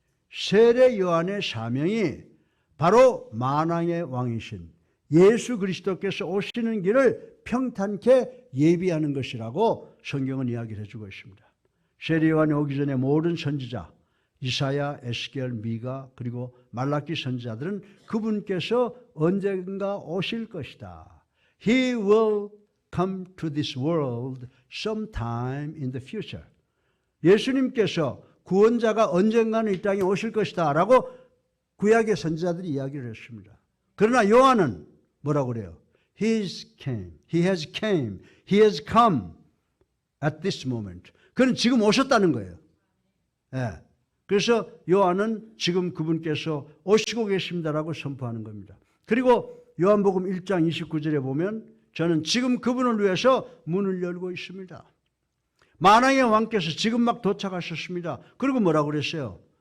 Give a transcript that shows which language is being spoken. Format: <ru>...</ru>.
<ko>세례 요한의 사명이 바로 만왕의 왕이신 예수 그리스도께서 오시는 길을 평탄케 예비하는 것이라고 성경은 이야기를 해주고 있습니다. 세례 요한이 오기 전에 모든 선지자 이사야, 에스겔, 미가 그리고 말라기 선지자들은 그분께서 언젠가 오실 것이다.</ko> <en>He will come to this world sometime in the future.</en> <ko>예수님께서 구원자가 언젠가는 이 땅에 오실 것이다 라고 구약의 선지자들이 이야기를 했습니다. 그러나 요한은 뭐라고 그래요?</ko> <en>He has come. He has come at this moment.</en> <ko>그는 지금 오셨다는 거예요. 예. 그래서 요한은 지금 그분께서 오시고 계십니다라고 선포하는 겁니다. 그리고 요한복음 1장 29절에 보면 저는 지금 그분을 위해서 문을 열고 있습니다. 만왕의 왕께서 지금 막 도착하셨습니다. 그리고 뭐라고 그랬어요?</ko>